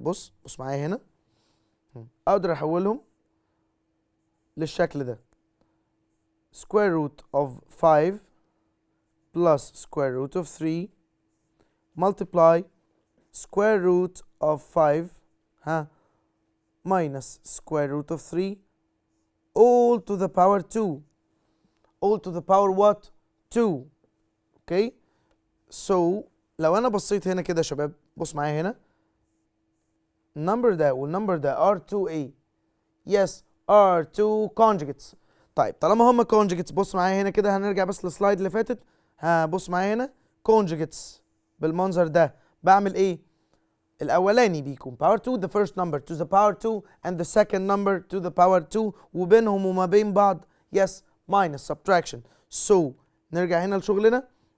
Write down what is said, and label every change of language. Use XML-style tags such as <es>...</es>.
<ar>بص معايا هنا اقدر احولهم للشكل ده</ar> <en>square root of 5 plus square root of 3 multiply square root of 5 minus square root of 3 all to the power 2. all to the power what? 2.</en> <ar>okay so لو انا بصيت هنا كده يا شباب بص معايا هنا النمبر ده والنمبر ده</ar> <en>are 2a. yes are 2 conjugates.</en> <ar>طيب طالما هما conjugates بص معايا هنا كده هنرجع بس للسلايد اللي فاتت. بص معايا هنا conjugates بالمنظر ده بعمل ايه؟ الاولاني بيكون power 2</ar> <en>the first number to the power 2</en> <ar>and the second number to the power 2 وبينهم وما بين بعض</ar> <en>yes minus subtraction.</en> <ar>so نرجع هنا لشغلنا.</ar>